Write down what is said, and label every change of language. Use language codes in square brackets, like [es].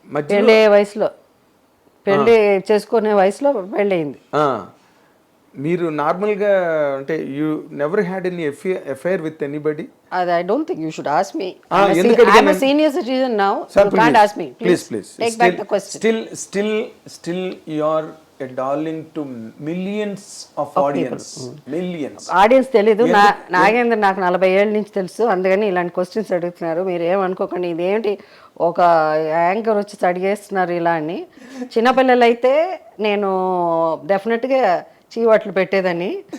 [te] పెళ్ళి వయసులో, పెళ్ళి చేసుకునే వయసులో పెళ్ళి అయింది. మీరు నార్మల్గా అంటే [en] You never had any affair with anybody? I don't think you should ask me. I'm a senior citizen now. So you can't ask me. Please. Take back the question. Still you are a darling to millions of audience. Millions. [te] Audience తెలీదు. నాగేంద్ర నాకు 40 ఏళ్ళ నుంచి తెలుసు, అందుకని ఇలాంటి questions అడుగుతున్నారు. మీరు ఏమనుకోకండి, ఇదేంటి ఒక యాంకర్ వచ్చి అడిగేస్తున్నారు ఇలా అని. చిన్నపిల్లలు అయితే నేను డెఫినెట్గా చీవాట్లు పెట్టేదని.